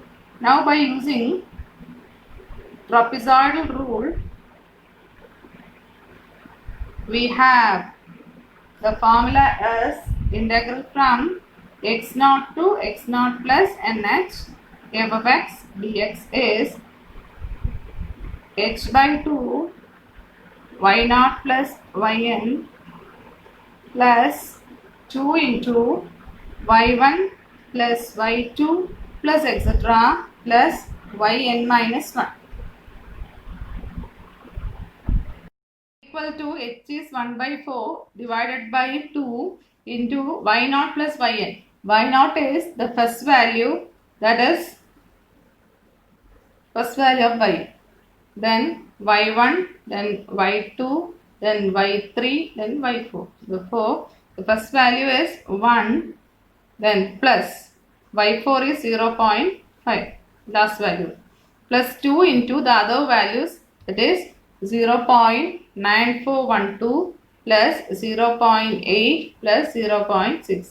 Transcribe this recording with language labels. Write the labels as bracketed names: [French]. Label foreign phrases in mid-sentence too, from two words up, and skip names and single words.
[English] Now by using trapezoidal rule, we have the formula as integral from x0 to x0 plus nh f of x dx is h by 2 y0 plus yn plus 2 into y1 plus y2 plus etc. plus yn minus 1 equal to h is 1 by 4 divided by 2 into y0 plus yn. Y0 is the first value, that is first value of y. Then y1, then y2, then y3, then y4. Therefore, the first value is 1, then plus y4 is 0.5, last value, plus 2 into the other values, that is 0.9412 plus 0.8 plus 0.6.